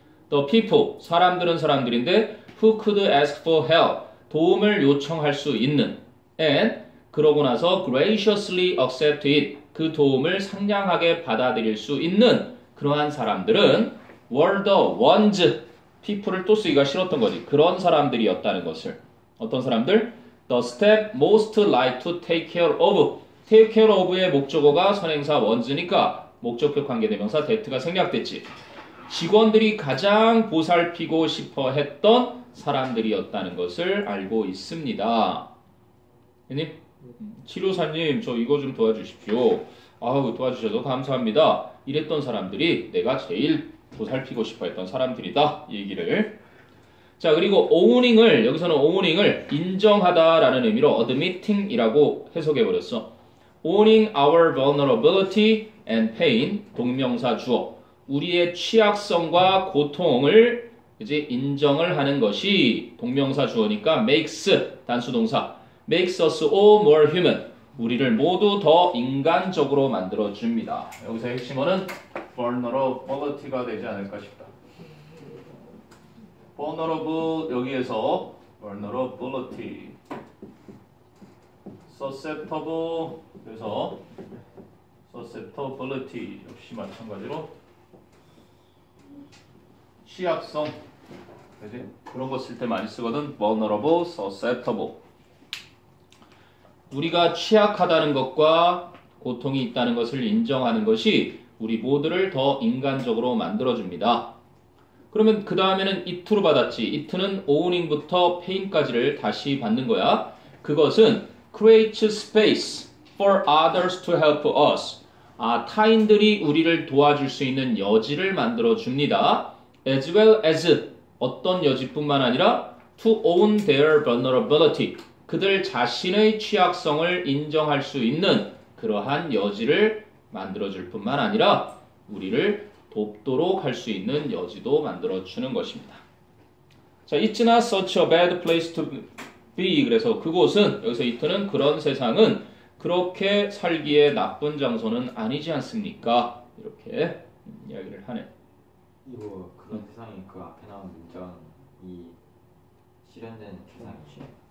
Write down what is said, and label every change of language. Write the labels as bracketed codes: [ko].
[en] The people [ko] 사람들은 사람들인데 [en] who could ask for help [ko] 도움을 요청할 수 있는 and 그러고 나서 [en] graciously accept it [ko] 그 도움을 상냥하게 받아들일 수 있는 그러한 사람들은 [en] were the ones [ko] people을 또 쓰기가 싫었던 거지. 그런 사람들이었다는 것을. 어떤 사람들? [en] The staff most like to take care of. [ko] take care of의 목적어가 선행사 ones니까 목적격 관계대명사 that가 생략됐지. 직원들이 가장 보살피고 싶어 했던 사람들이었다는 것을 알고 있습니다. 님, 치료사님 저 이거 좀 도와주십시오. 아우 도와주셔서 감사합니다. 이랬던 사람들이 내가 제일 보살피고 싶어 했던 사람들이다. 이 얘기를. 자, 그리고 owning 여기서는 owning 인정하다라는 의미로 admitting이라고 해석해버렸어. [en] owning our vulnerability and pain [ko] 동명사 주어. 우리의 취약성과 고통을 이제 인정을 하는 것이 동명사 주어니까 makes 단수동사 [en] makes us all more human [ko] 우리를 모두 더 인간적으로 만들어줍니다. 여기서 핵심어는 vulnerability가 되지 않을까 싶다. vulnerable 여기에서 vulnerability susceptible 그래서 susceptibility 역시 마찬가지로 취약성 그지? 그런 거 쓸 때 많이 쓰거든. vulnerable, susceptible 우리가 취약하다는 것과 고통이 있다는 것을 인정하는 것이 우리 모두를 더 인간적으로 만들어줍니다. 그러면 그 다음에는 it로 받았지. it는 owning부터 pain까지를 다시 받는 거야. 그것은 [en] create space for others to help us. [ko] 타인들이 우리를 도와줄 수 있는 여지를 만들어줍니다. [en] as well as [ko] 어떤 여지뿐만 아니라 [en] to own their vulnerability. [ko] 그들 자신의 취약성을 인정할 수 있는 그러한 여지를 만들어줄 뿐만 아니라 우리를 돕도록 할 수 있는 여지도 만들어주는 것입니다. 자, [en] It's not such a bad place to be. [ko] 그래서 그곳은, 여기서 it는 그런 세상은 그렇게 살기에 나쁜 장소는 아니지 않습니까? 이렇게 이야기를 하네. 이거 그런 세상이 그 앞에 나온 문장 이 실현된 세상이지.